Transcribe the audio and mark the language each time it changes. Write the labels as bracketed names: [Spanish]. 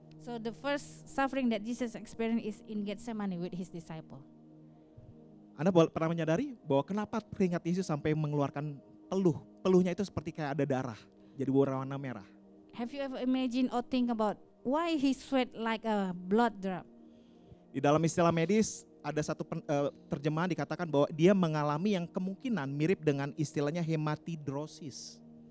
[English] So the first suffering that Jesus experienced is in Gethsemane with his disciple. [Indonesian] Anda pernah menyadari bahwa kenapa keringat Yesus sampai mengeluarkan peluh? Peluhnya itu seperti kayak ada darah, jadi berwarna merah. [English] Have you ever imagined or think about why he sweat like a blood drop? [Indonesian] Di dalam istilah medis ada satu terjemahan dikatakan bahwa dia mengalami yang kemungkinan mirip dengan istilahnya hematidrosis.